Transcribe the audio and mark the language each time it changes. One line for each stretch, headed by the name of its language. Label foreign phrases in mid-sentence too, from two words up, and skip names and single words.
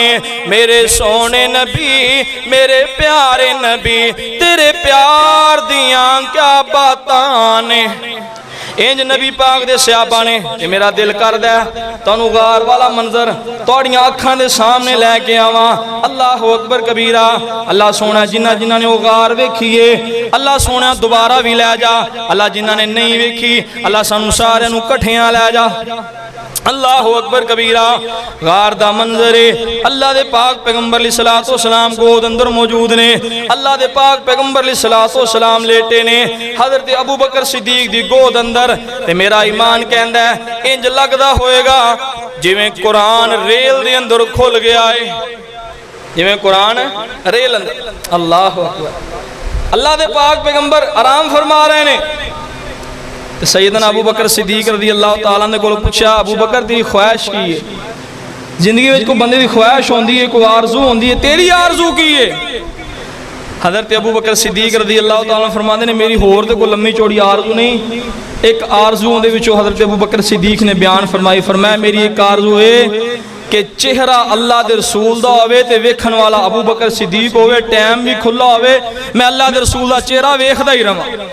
Punjabi: میرے سوہݨے نبی میرے پیارے نبی تیرے پیار دیاں کیا باتاں نے. انج نبی پاک دے صحابہ نے کہ میرا دل کردا ہے تہانوں غار والا منظر تہاڈیاں اکھاں دے سامݨے لے کے آواں.
Arabic: الله أكبر كبيرا.
Punjabi: اللہ سوہݨا جنہاں جنہاں نے وہ غار ویکھی ہے اللہ سوہݨا دوبارہ بھی لے جا. اللہ جنہاں نے نہیں ویکھی اللہ سانوں ساریاں نوں کٹھیاں لے جا.
Arabic: الله أكبر كبيرا.
Punjabi: غار دا منظر ہے. اللہ دے پاک پیغمبر
Arabic: عليه الصلاة والسلام
Punjabi: گود اندر موجود نے. اللہ دے پاک پیغمبر
Arabic: عليه الصلاة والسلام
Punjabi: لیٹے نے حضرت ابو بکر صدیق دی گود اندر. تے میرا ایمان کہندا ہے انج لگدا ہووےگا جویں قرآن ریل دے اندر کھل گیا ہے، جویں قرآن ریل اندر.
Arabic: الله أكبر.
Punjabi: اللہ دے پاک پیغمبر آرام فرما رہے نے. سیدنا ابو بکر صدیق
Arabic: رضي الله تعالى
Punjabi: نے کول پوچھا ابو بکر تیری خواہش کی ہے? زندگی میں کوئی بندے کی خواہش ہوندی ہے، کوئی آرزو ہوندی ہے، تیری آرزو کی ہے? حضرت ابو بکر صدیق
Arabic: رضي الله تعالى
Punjabi: فرماتے نے میری ہور تے کوئی لمی چوڑی آرزو نہیں، ایک آرزو دے وچوں حضرت ابو بکر صدیق نے بیان فرمائی. فرمایا میری ایک آرزو ہے کہ چہرہ اللہ دے رسول دا ہووے تے ویکھݨ والا ابو بکر صدیق ہووے، ٹائم بھی کھلا ہووے، میں اللہ دے رسول دا چہرہ ویکھدا ہی رہاں.